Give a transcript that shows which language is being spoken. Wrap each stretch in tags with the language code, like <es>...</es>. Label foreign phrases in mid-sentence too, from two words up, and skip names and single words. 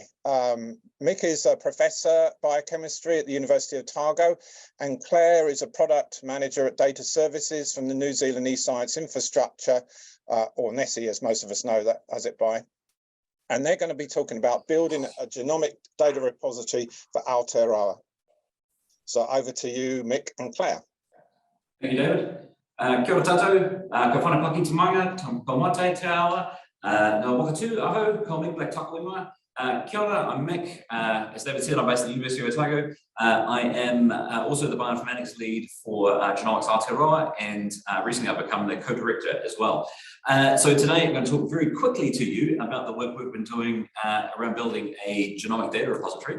<en>Mick is a professor biochemistry at the University of Otago, and Claire is a product manager at data services from the New Zealand eScience Infrastructure, or NESI, as most of us know that as it by. And they're going to be talking about building a genomic data repository for Aotearoa. So over to you, Mick and Claire. Thank you, David.</en> <mi>Kia ora tātou, ka whanapaki te manga, ka mate te awa, no wakatū aho, ko Mick Black taku ingoa. Kia ora,</mi> <en>I'm Mick. As David said, I'm based at the University of Otago. I am also the bioinformatics lead for Genomics Aotearoa, and recently I've become the co-director as well. So today I'm going to talk very quickly to you about the work we've been doing around building a genomic data repository.</en>